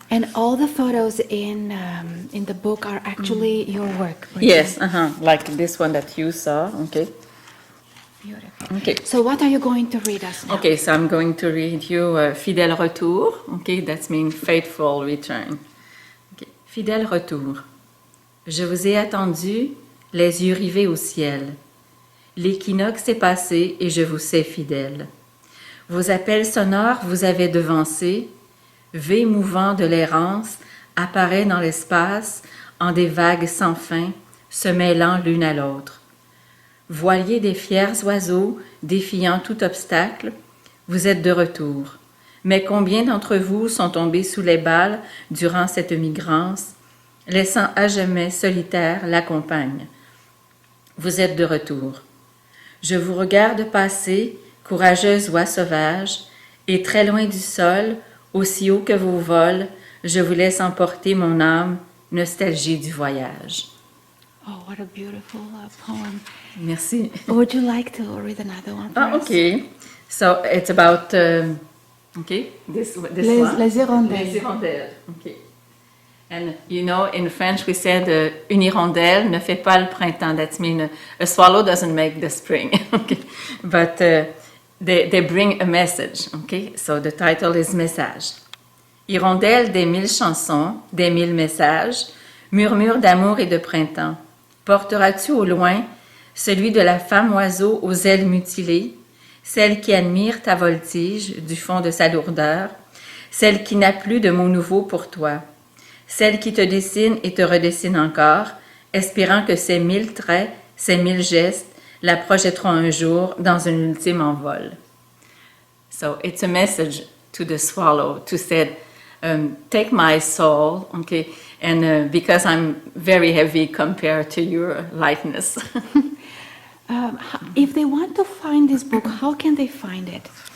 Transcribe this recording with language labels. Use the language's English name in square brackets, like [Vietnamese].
[English] And all the photos in the book are actually your work. right? Yes. Like this one that you saw. Okay. Beautiful. Okay. So what are you going to read us now? Okay. So I'm going to read you Fidèle retour. Okay. That means faithful return. Okay. Fidèle retour. [French] Je vous ai attendu, les yeux rivés au ciel. L'équinoxe est passé et je vous sais fidèle. Vos appels sonores vous avaient devancé, V mouvant de l'errance apparaît dans l'espace en des vagues sans fin, se mêlant l'une à l'autre. Voilier des fiers oiseaux défiant tout obstacle, vous êtes de retour. Mais combien d'entre vous sont tombés sous les balles durant cette migrance, laissant à jamais solitaire la compagne? Vous êtes de retour. Je vous regarde passer, courageuse oie sauvage, et très loin du sol, aussi haut que vos vols, je vous laisse emporter mon âme, nostalgie du voyage. [English] Oh, what a beautiful poem. [French] Merci. [English] Would you like to read another one for us? Okay. So it's about, this one. [French] Les hirondelles. Les hirondelles. Okay. [English] And in French we said [French] une hirondelle ne fait pas le printemps. [English] That means a swallow doesn't make the spring. Okay. But they bring a message. Okay. So the title is Message. [French] Hirondelle des 1000 chansons, des 1000 messages, murmure d'amour et de printemps. Porteras-tu au loin celui de la femme oiseau aux ailes mutilées, celle qui admire ta voltige du fond de sa lourdeur, celle qui n'a plus de mots nouveaux pour toi, celle qui te dessine et te redessine encore, espérant que ces 1000 traits, ces 1000 gestes la projetteront un jour dans un ultime envol. [English] So it's a message to the swallow to say, take my soul, okay, and because I'm very heavy compared to your lightness. If they want to find this book, how can they find it?